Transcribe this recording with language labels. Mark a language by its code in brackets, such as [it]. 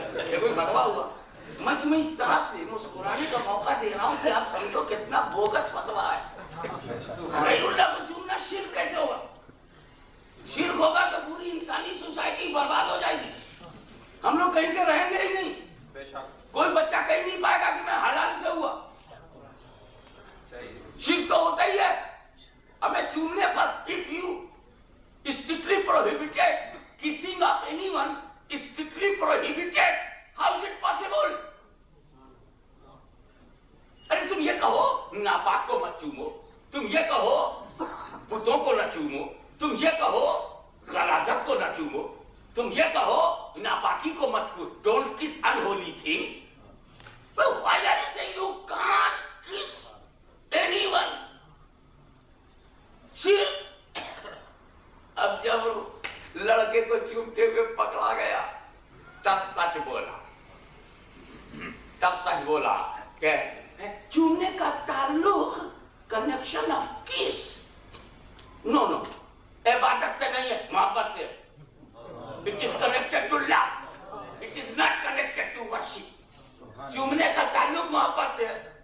[ur] یہ کوئی فتویٰ ہوا؟ میں تمہیں اس طرح سے مسکرانے کا موقع دے رہا ہوں کہ آپ سمجھو کتنا بوگس فتویٰ ہے. غیر اللہ کو چومنا شرک کیسے ہوگا؟ شرک ہوگا تو پوری انسانی سوسائٹی برباد ہو جائے گی. ہم لوگ کہیں کے رہیں گے ہی نہیں. کوئی بچہ کہیں نہیں پائے گا کہ میں حلال سے ہوا. شرک تو ہوتا ہی ہے. ہمیں چومنے پر [en] if you strictly prohibited kissing of anyone, strictly prohibited, how is it possible? [ur] ارے تم یہ کہو ناپاک کو مت چومو, تم یہ کہو بتوں کو نہ چومو, تم یہ کہو غلاظت کو نہ چومو, تم یہ کہو ناپاکی کو مت چومو. [en] Don't kiss unholy thing. But why are you saying you can't kiss anyone? [ur] اب جب لڑکے کو چومتے ہوئے پکڑا گیا تب سچ بولا, تب سچ بولا کہ چومنے کا تعلق [en] connection of kiss, no no, [ur] عبادت سے نہیں ہے, محبت سے. [en] It is connected to love. It is not connected to worship. [ur] چومنے کا تعلق محبت سے ہے.